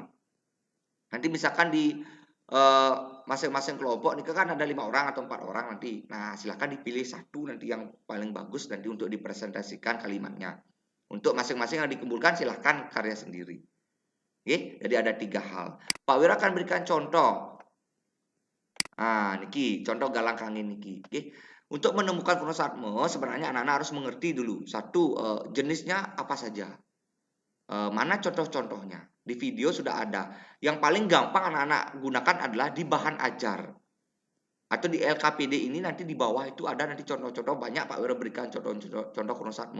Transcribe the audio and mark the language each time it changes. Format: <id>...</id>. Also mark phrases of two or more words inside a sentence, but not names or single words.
<id>Nanti misalkan di masing-masing kelompok ini kan ada 5 orang atau 4 orang nanti. Nah, silakan dipilih satu nanti yang paling bagus nanti untuk dipresentasikan kalimatnya. Untuk masing-masing yang dikumpulkan silahkan karya sendiri. Oke, jadi ada 3 hal. Pak Wira akan berikan contoh. Niki contoh galang kangin niki. Oke. Untuk menemukan kronosatme sebenarnya anak-anak harus mengerti dulu. Satu, jenisnya apa saja. Mana contoh-contohnya. Di video sudah ada. Yang paling gampang anak-anak gunakan adalah di bahan ajar. Atau di LKPD ini nanti di bawah itu ada nanti contoh-contoh banyak Pak Wira berikan contoh kronosatme.</id>